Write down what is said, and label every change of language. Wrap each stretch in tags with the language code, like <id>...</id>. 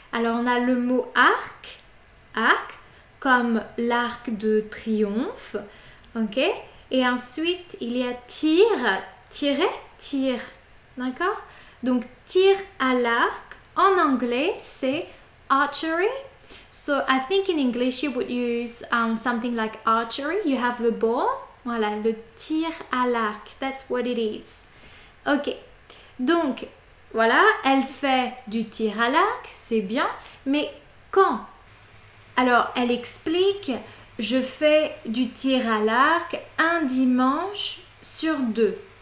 <fr>Alors, on a le mot arc, comme l'arc de triomphe, ok? Et ensuite, il y a tir, tir, d'accord? Donc, tir à l'arc, en anglais, c'est archery.</fr> <en>So, I think in English, you would use something like archery. You have the ball.</en> <fr>Voilà, le tir à l'arc.</fr> <en>That's what it is.</en> <fr>Ok, donc voilà, elle fait du tir à l'arc, c'est bien, mais quand? Alors, elle explique, je fais du tir à l'arc un dimanche sur 2.</fr>